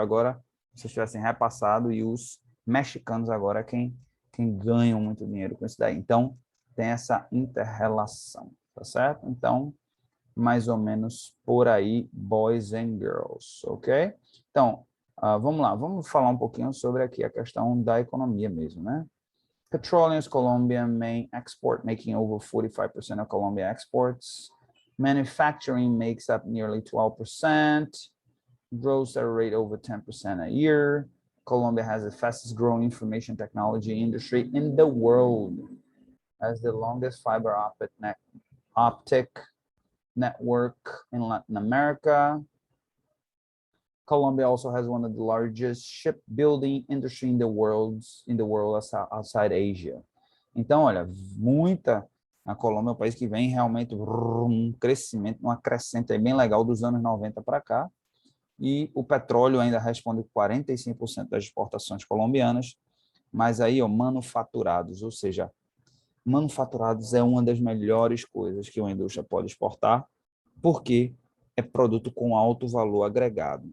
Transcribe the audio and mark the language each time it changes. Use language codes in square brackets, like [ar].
[pt] Agora, se tivessem repassado, e os mexicanos agora é quem ganham muito dinheiro com isso daí. Então, tem essa inter-relação, tá certo? Então, mais ou menos por aí, [en] boys and girls, [pt] ok? Então, vamos lá, vamos falar um pouquinho sobre aqui a questão da economia mesmo, né? [en] Petroleum is Colombia's main export, making over 45% of Colombia exports. Manufacturing makes up nearly 12%, grows at a rate over 10% a year. Colombia has the fastest growing information technology industry in the world, has the longest fiber optic network in Latin America. Colombia also has one of the largest shipbuilding industry in the world outside Asia. [pt] Então, olha, a Colômbia é um país que vem realmente um crescimento, uma crescente bem legal dos anos 90 para cá. E o petróleo ainda responde 45% das exportações colombianas, mas aí, ó, manufaturados, ou seja, manufaturados é uma das melhores coisas que uma indústria pode exportar, porque é produto com alto valor agregado.